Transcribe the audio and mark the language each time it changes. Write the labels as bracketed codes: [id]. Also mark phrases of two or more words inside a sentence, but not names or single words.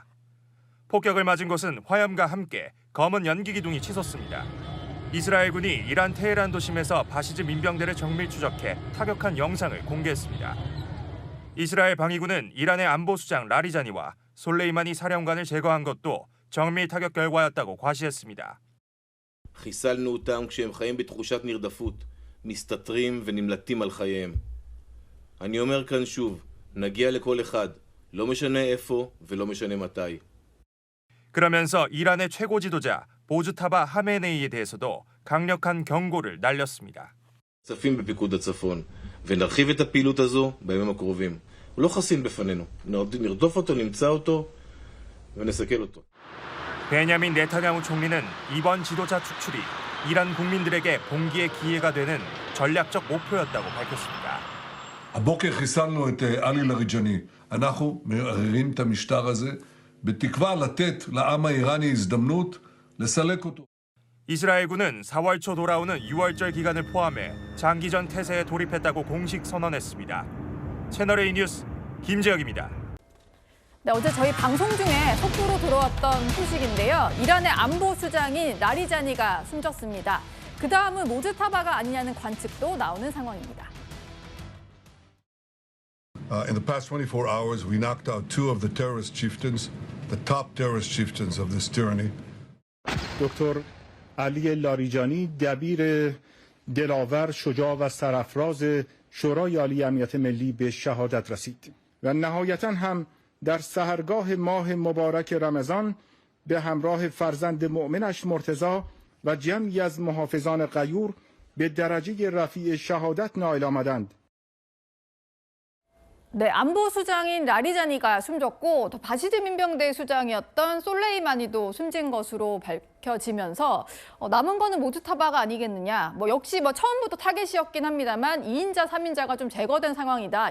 [ko] 폭격을 맞은 곳은 화염과 함께 검은 연기 기둥이 치솟습니다. 이스라엘군이 이란 테헤란 도심에서 바시즈 민병대를 정밀 추적해 타격한 영상을 공개했습니다. 이스라엘 방위군은 이란의 안보수장 라리자니와 솔레이마니 사령관을 제거한 것도 정밀 타격 결과였다고 과시했습니다. [he] חיסלנו אותם כשהם חיים בתחושת נרדפות, מסתתרים ונמלטים על חייהם. אני אומר כאן שוב, נגיע לכל אחד, לא משנה איפה ולא משנה מתי. [ko] 그러면서 이란의 최고 지도자 모즈타바 하메네이에 대해서도 강력한 경고를 날렸습니다. [he] צפים בפיקוד הצפון, ונרחיב את הפעילות הזו בימים הקרובים. הוא לא חסין בפנינו, נרדוף אותו, נמצא אותו ונסכל אותו. [ko] 베냐민 네타냐후 총리는 이번 지도자 축출이 이란 국민들에게 봉기의 기회가 되는 전략적 목표였다고 밝혔습니다. [he] הבוקר חיסלנו את עלי לריג'אני. אנחנו מערערים את המשטר הזה בתקווה לתת לעם האיראני הזדמנות לסלק אותו. [ko] 이스라엘군은 4월 초 돌아오는 6월절 기간을 포함해 장기전 태세에 돌입했다고 공식 선언했습니다. 채널A 뉴스 김재혁입니다. 네, 어제 저희 방송 중에 속보로 들어왔던 소식인데요. 이란의 안보수장인 라리자니가 숨졌습니다. 그 다음은 모즈타바가 아니냐는 관측도 나오는 상황입니다. [en] In the past 24 hours, we knocked out two of the terrorist chieftains, the top terrorist chieftains of this tyranny. [fa] دکتر علی لاریجانی دبیر دلاور شجاع و سرافراز شورای عالی امنیت ملی به شهادت رسید و نهایتاً هم در سحرگاه ماه مبارک رمضان به همراه فرزند مؤمنش مرتضی و جمعی از محافظان غیور به درجه رفیع شهادت نائل آمدند. [ko] 네, 안보수장인 라리자니가 숨졌고 또 바시즈 민병대 수장이었던 솔레이마니도 숨진 것으로 밝혀지면서 남은 거는 모즈타바가 아니겠느냐. 역시 처음부터 타겟이었긴 합니다만 2인자, 3인자가 좀 제거된 상황이다.